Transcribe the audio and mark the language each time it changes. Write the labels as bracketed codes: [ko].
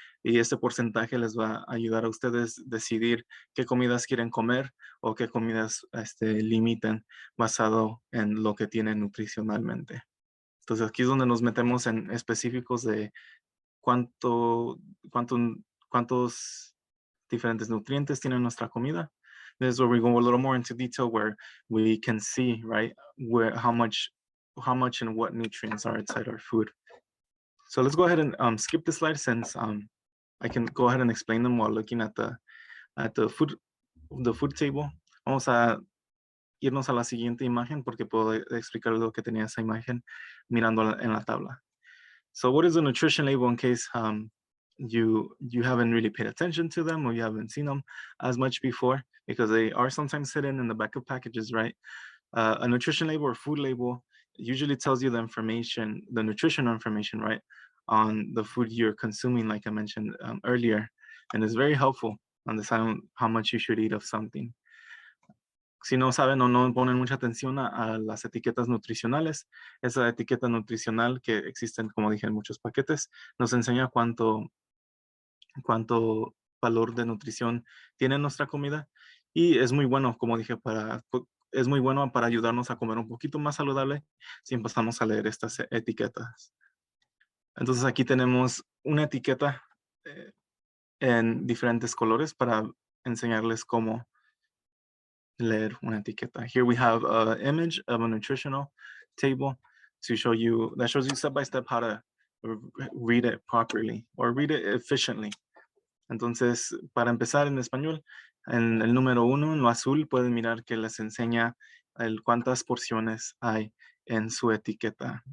[es] Y este porcentaje les va a ayudar a ustedes decidir qué comidas quieren comer o qué comidas limiten basado en lo que tienen nutricionalmente. Entonces aquí es donde nos metemos en específicos de cuánto, cuánto, cuántos diferentes nutrientes tiene nuestra comida. [en] This is where we go a little more into detail where we can see, right, where how much and what nutrients are inside our food. So let's go ahead and skip this slide since I can go ahead and explain them while looking at the food table. [es] Vamos a irnos a la siguiente imagen porque puedo explicar lo que tenía esa imagen mirando en la tabla. [en] So what is a nutrition label in case you haven't really paid attention to them or you haven't seen them as much before, because they are sometimes hidden in the back of packages, right? A nutrition label or food label usually tells you the information, the nutritional information, right, on the food you're consuming, like I mentioned earlier, and it's very helpful on deciding how much you should eat of something. [es] Si no saben o no ponen mucha atención a las etiquetas nutricionales, esa etiqueta nutricional que existen, como dije, en muchos paquetes, nos enseña cuánto valor de nutrición tiene nuestra comida y es muy bueno, como dije, es muy bueno para ayudarnos a comer un poquito más saludable si empezamos a leer estas etiquetas. Entonces aquí tenemos una etiqueta en diferentes colores para enseñarles cómo leer una etiqueta. [en] Here we have an image of a nutritional table to show you, that shows you step by step how to read it properly or read it efficiently. [es] Entonces, para empezar en español, en el número 1, en lo azul, pueden mirar que les enseña cuántas porciones hay en su etiqueta.